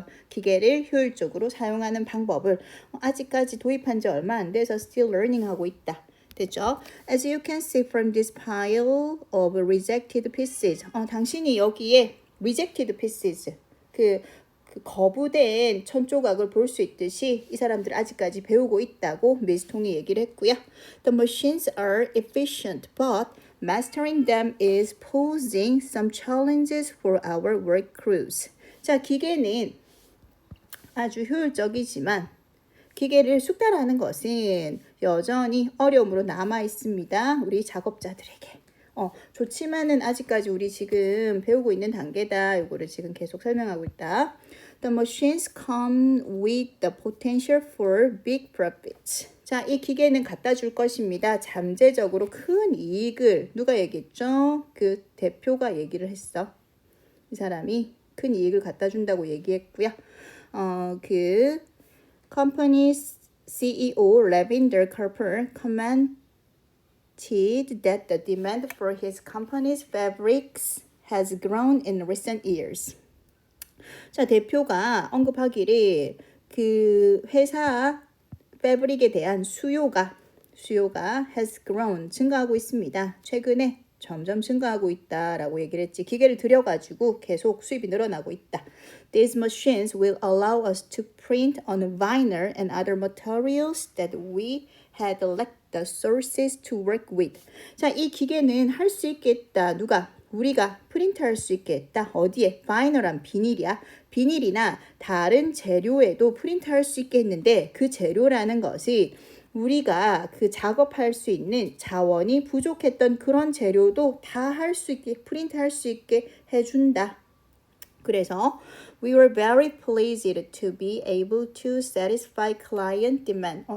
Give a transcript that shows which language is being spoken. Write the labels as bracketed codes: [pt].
[ko] 기계를 효율적으로 사용하는 방법을 아직까지 도입한 지 얼마 안 돼서 [en] still learning [ko] 하고 있다. 됐죠? [en] As you can see from this pile of rejected pieces. [ko] 당신이 여기에 [en] rejected pieces [ko] 그 거부된 천 조각을 볼 수 있듯이 이 사람들 아직까지 배우고 있다고 미스 통이 얘기를 했고요. [en] The machines are efficient, but mastering them is posing some challenges for our work crews. [ko] 자, 기계는 아주 효율적이지만 기계를 숙달하는 것은 여전히 어려움으로 남아 있습니다. 우리 작업자들에게. 좋지만은 아직까지 우리 지금 배우고 있는 단계다. 이거를 지금 계속 설명하고 있다. [en] The machines come with the potential for big profits. [ko] 자, 이 기계는 갖다 줄 것입니다. 잠재적으로 큰 이익을 누가 얘기했죠? 그 대표가 얘기를 했어. 이 사람이 큰 이익을 갖다 준다고 얘기했고요. [en] 그 company CEO Lavender Carper commented that the demand for his company's fabrics has grown in recent years. [ko] 자, 대표가 언급하기를 그 회사 패브릭에 대한 수요가 [en] has grown [ko] 증가하고 있습니다. 최근에 점점 증가하고 있다라고 얘기를 했지. 기계를 들여가지고 계속 수입이 늘어나고 있다. [en] These machines will allow us to print on vinyl and other materials that we had lacked the sources to work with. [ko] 자, 이 기계는 할 수 있겠다. 누가? 우리가 프린트할 수 있겠다. 어디에? 바이널한 비닐이야. 비닐이나 다른 재료에도 프린트할 수 있겠는데 그 재료라는 것이 우리가 그 작업할 수 있는 자원이 부족했던 그런 재료도 다 할 수 있게 프린트할 수 있게 해준다. [en] 그래서 we were very pleased to be able to satisfy client demand.